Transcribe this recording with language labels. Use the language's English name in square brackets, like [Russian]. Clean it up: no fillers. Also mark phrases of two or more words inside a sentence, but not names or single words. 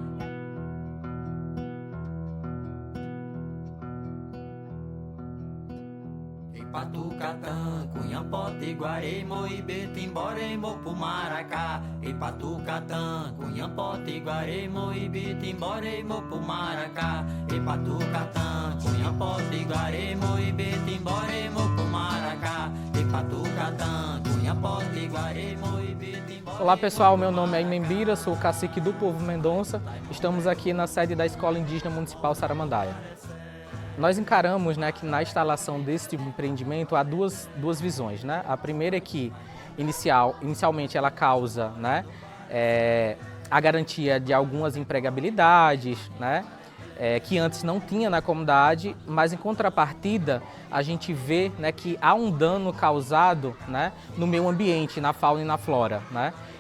[Portuguese] Patucatã, Cunhampote, Guaremo, Ibete, Emboremo, Pumaracá. Patucatã, Cunhampote, Guaremo, Ibete, Emboremo, Pumaracá. Patucatã, Cunhampote, Guaremo, Ibete, Emboremo, Pumaracá. Patucatã, Cunhampote, Guaremo, Ibete, Emboremo. Olá pessoal, meu nome é Imembira, sou o cacique do povo Mendonça. Estamos aqui na sede da Escola Indígena Municipal Saramandaia. Nós encaramos, né, que na instalação desse tipo de empreendimento há duas visões, né? A primeira é que inicialmente ela causa, né, a garantia de algumas empregabilidades, né, que antes não tinha na comunidade, mas em contrapartida a gente vê, né, que há um dano causado, né, no meio ambiente, na fauna e na flora, né?